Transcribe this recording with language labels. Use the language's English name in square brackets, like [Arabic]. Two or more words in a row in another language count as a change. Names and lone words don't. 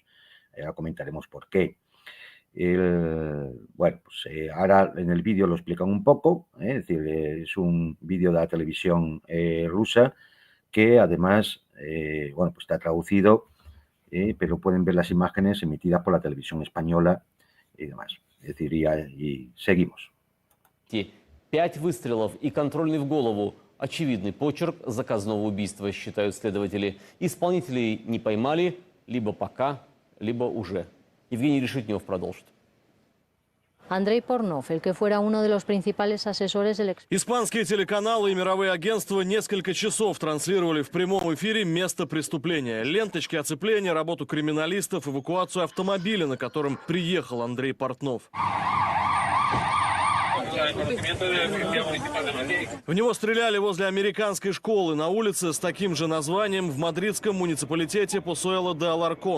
[Spanish] Ahora comentaremos por qué. Bueno, pues ahora en el vídeo lo explican un poco, es decir, es un vídeo de la televisión rusa que además, bueno, pues está traducido, pero pueden ver las imágenes emitidas por la televisión española y demás. Es decir, y seguimos. [Russian] 5 выстрелов и контрольный в голову. Очевидный почерк заказного убийства, считают следователи. Исполнителей не поймали, либо пока, либо уже. Евгений Решетнев продолжит. Андрей Порнов, [Spanish] el que fuera uno de los principales asesores del [Russian] Испанские телеканалы и мировые агентства несколько часов транслировали в прямом эфире место преступления. Ленточки оцепления, работу криминалистов, эвакуацию автомобиля, на котором приехал Андрей Портнов. В него стреляли возле американской школы на улице с таким же названием в мадридском муниципалитете Посуэло де Аларкон.